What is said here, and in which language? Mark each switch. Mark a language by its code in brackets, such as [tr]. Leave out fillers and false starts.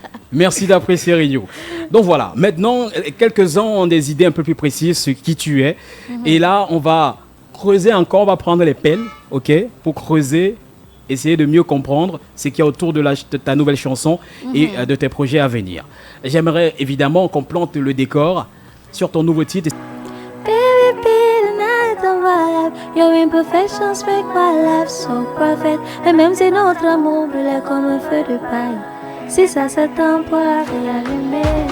[fr] Merci d'apprécier, Rignou. Donc voilà, maintenant, quelques-uns ont des idées un peu plus précises sur qui tu es. Et là, on va creuser encore, on va prendre les pelles, ok, pour creuser, essayer de mieux comprendre ce qu'il y a autour de ta nouvelle chanson et de tes projets à venir. J'aimerais évidemment qu'on plante le décor sur ton nouveau titre. [en] Baby, be the night of my life. Your imperfections make my life so perfect. [fr] Et même si notre amour brûlait comme un feu de paille, si ça s'éteint pour réallumer.